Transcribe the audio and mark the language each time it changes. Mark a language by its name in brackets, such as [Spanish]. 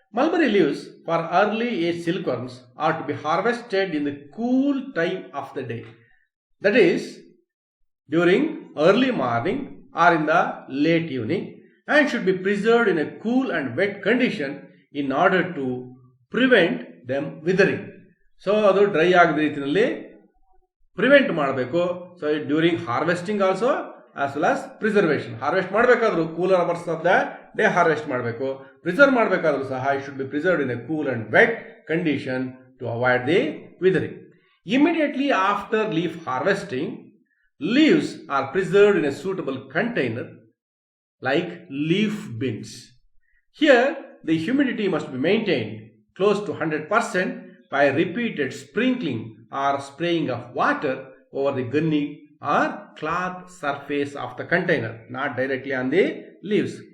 [English] Mulberry leaves for early age silkworms are to be harvested in the cool time of the day. That is, during early morning or in the late evening, and should be preserved in a cool and wet condition in order to prevent them withering. [Kannada] So ಅದು dry ಆಗದ ರೀತಿಯಲ್ಲಿ prevent ಮಾಡಬೇಕು. [English] So during harvesting also as well as preservation. Harvest ಮಾಡಬೇಕಾದ್ರೂ cooler hours of the day harvest ಮಾಡಬೇಕು. [Kannada] Preserve ಮಾಡಬೇಕಾದ್ರೂ ಸಹ [English] It should be preserved in a cool and wet condition to avoid the withering. Immediately after leaf harvesting, leaves are preserved in a suitable container like leaf bins. Here, the humidity must be maintained close to 100% by repeated sprinkling or spraying of water over the gunny or cloth surface of the container, not directly on the leaves.